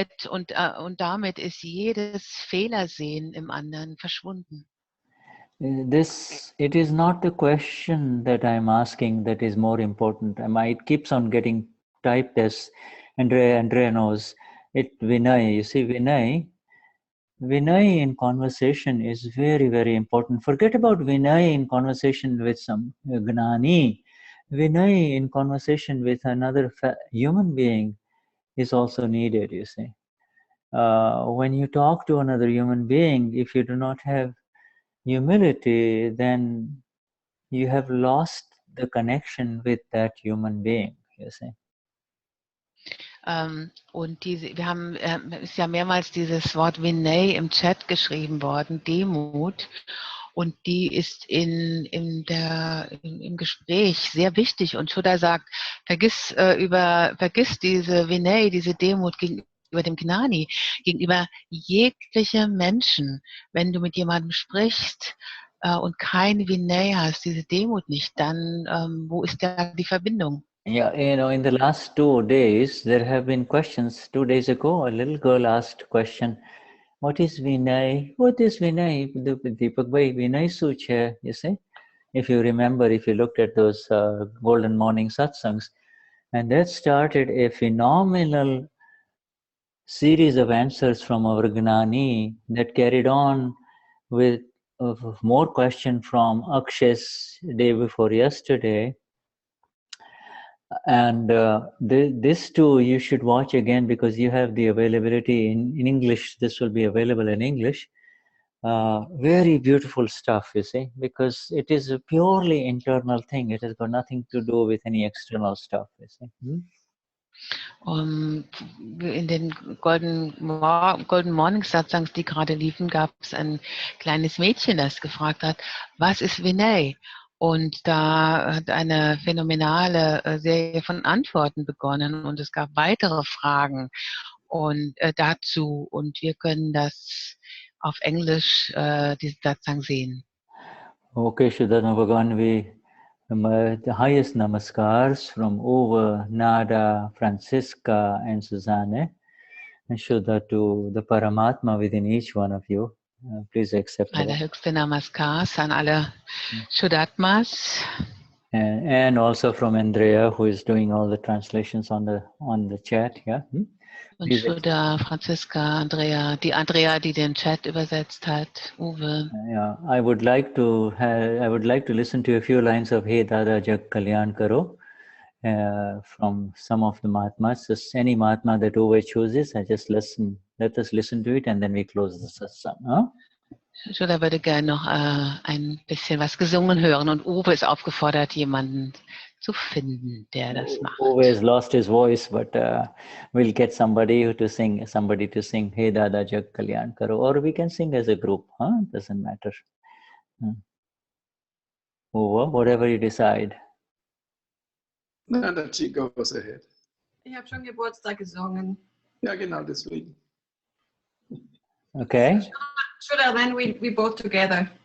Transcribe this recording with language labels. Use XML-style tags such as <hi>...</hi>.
<de>und damit ist jedes Fehlersehen im anderen verschwunden.</de> <en>it is not the question that I'm asking that is more important. It keeps on getting typed as Andrea knows it. Vinay, you see, Vinay in conversation is very, very important. Forget about Vinay in conversation with some Gnani. Vinay in conversation with another human being is also needed, you see. When you talk to another human being, if you do not have humility, then you have lost the connection with that human being, you see.</en> <de>Und ist ja mehrmals dieses Wort Vinay im Chat geschrieben worden, Demut. Und die ist im Gespräch sehr wichtig. Und Shuddha sagt, vergiss diese Vinay, diese Demut gegenüber dem Gnani, gegenüber jeglichem Menschen. Wenn du mit jemandem sprichst und kein Vinay hast, diese Demut nicht, dann wo ist da die Verbindung?</de> <en>Yeah, in the last 2 days, there have been questions. 2 days ago, a little girl asked a question, what is Vinay? What is Vinay? Deepak Bhai, Vinay Such, you see? If you remember, if you looked at those Golden Morning Satsangs, and that started a phenomenal series of answers from our Gnani that carried on with more question from Akshay's day before yesterday. And this too you should watch again because you have the availability in English. This will be available in English. Very beautiful stuff, you see, because it is a purely internal thing. It has got nothing to do with any external stuff, you see.</en> <de>In den Golden Morning Satsangs, die gerade liefen, gab es ein kleines Mädchen, das gefragt hat, was ist Vinay? Und da hat eine phänomenale Serie von Antworten begonnen und es gab weitere Fragen dazu und wir können das auf Englisch, diesen Satsang sehen.</de> <en>Okay, Vishuddhatma Bhagavan, the highest namaskars from Uwe, Nada, Francisca, and Susanne, and Shuddha to the Paramatma within each one of you. Please accept that.</en> <de>Allerhöchste Namaskars an alle Shuddhatmas.</de> <en>And also from Andrea, who is doing all the translations on the chat. Yeah.</en> <de>Und Shuddha, Franziska, Andrea, die den Chat übersetzt hat, Uwe.</de> <en>Yeah, I would like to listen to a few lines of Hey Dada Jag Kalyan Karo from some of the Mahatmas. Just any Mahatma that Uwe chooses, let us listen to it and then we close the satsang. Huh?</en> <de>Shuddha würde gerne noch ein bisschen was gesungen hören und Uwe ist aufgefordert, jemanden zu finden, der das macht.</de> <en>Uwe has lost his voice, but we'll get somebody to sing Hey Dada Jag Kalyan Karo, or we can sing as a group. Doesn't matter. Uwe, whatever you decide.</en> <de>Na, der</de> <en>Chico goes ahead.</en> <de>Ich habe schon Geburtstag gesungen. Ja, genau deswegen. Okay.</de> <en>Shuddha, then we both together.</en>